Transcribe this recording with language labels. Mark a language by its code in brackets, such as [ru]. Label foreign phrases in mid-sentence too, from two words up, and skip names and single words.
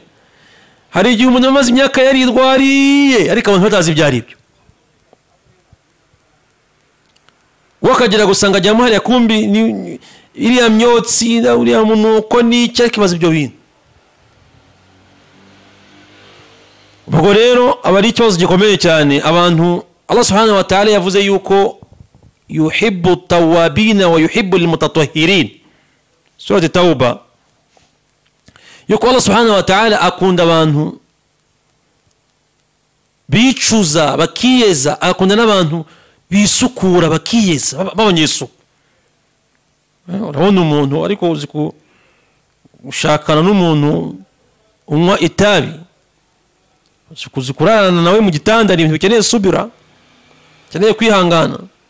[rw] Hari igihe umuntu amaze imyaka yarirwariye ariko abantu batazi ibyo ari byo, wakagira gusanga ajyamo hariya kumbi iriya myotsi uriya munuko n'icyo, ariko ibaza ibyo bintu. Ubwo rero aba ari ikibazo gikomeye cyane. Abantu Allah [ar] سبحانه وتعالى [rw] yavuze yuko [ar] يحب التوابين ويحب المتطهرين, [rw] Surah Tauba, yuko Allah [ar] سبحانه وتعالى [rw] akunda abantu bicuza bakiyeza, akunda n'abantu bisukura bakiyeza babonye isuku. Urabona umuntu ariko uzi gushakana n'umuntu unywa itabi, uzi kurarana nawe mu gitanda, ni ibintu bikeneye subira, bikeneye kwihangana.